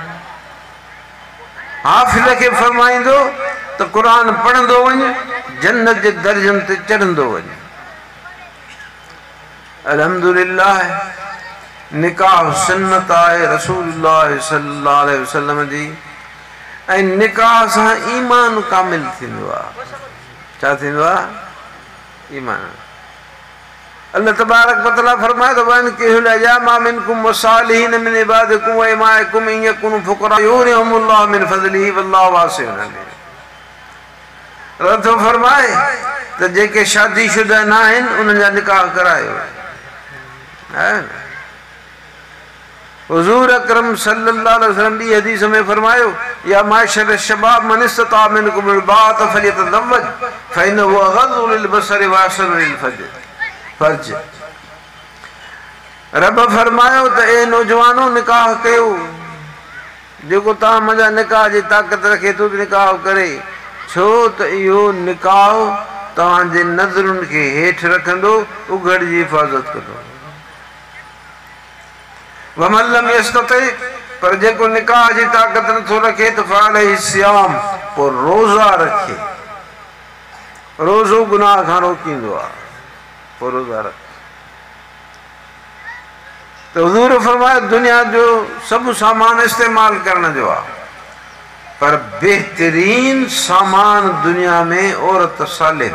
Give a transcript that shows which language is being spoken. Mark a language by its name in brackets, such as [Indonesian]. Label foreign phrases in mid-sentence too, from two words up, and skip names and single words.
[Sindhi] हाफ़िज़ खे फरमाईंदो त क़ुरान पढ़ंदो वञ, जन्नत जे दर्जनि ते चढ़ंदो वञ। अल्हम्दुलिल्लाह निकाह सुन्नत आहे रसूलुल्लाह [Arabic] صلى الله عليه وسلم [Sindhi] जी ऐं निकाह सां ईमान कामिल थींदो आहे। छा थींदो आहे? ईमान। अल्लाह तबारक व तआला फरमाए थो [Arabic] وأنكحوا الأيامى منكم والصالحين من عبادكم وإمائكم إن يكونوا فقراء يغنهم الله من فضله والله واسع عليم. [Sindhi] रथो फरमाए त जेके शादीशुदा न आहिनि उन्हनि जा निकाह करायो है न। [Arabic] حضور أكرم صلى الله عليه وسلم [Sindhi] बि हदीस में फरमायो [Arabic] يا معشر الشباب من استطاع منكم الباءة فليتزوج فإنه أغض للبصر وأحصن للفرج. [Sindhi] रब फरमायो त ए नौजवानो निकाह कयो, जेको तव्हां मुंहिंजा निकाह जी ताक़त रखे थो निकाह करे, छो त इहो निकाह तव्हांजे नज़रुनि खे हेठि रखंदो, उघड़ जी हिफ़ाज़त कंदो। [Arabic] ومن لم يستطع, [Sindhi] पर जेको निकाह जी ताक़त नथो रखे त [Arabic] فعليه صيام, [Sindhi] पोइ रोज़ा रखे। रोज़ो गुनाह खां रोकींदो आहे, पोइ रोज़ा रखे। त हुज़ूर फरमायो दुनिया जो सभु सामान इस्तेमाल करण जो आहे, पर बेहतरीन सामान दुनिया में औरत सालिह।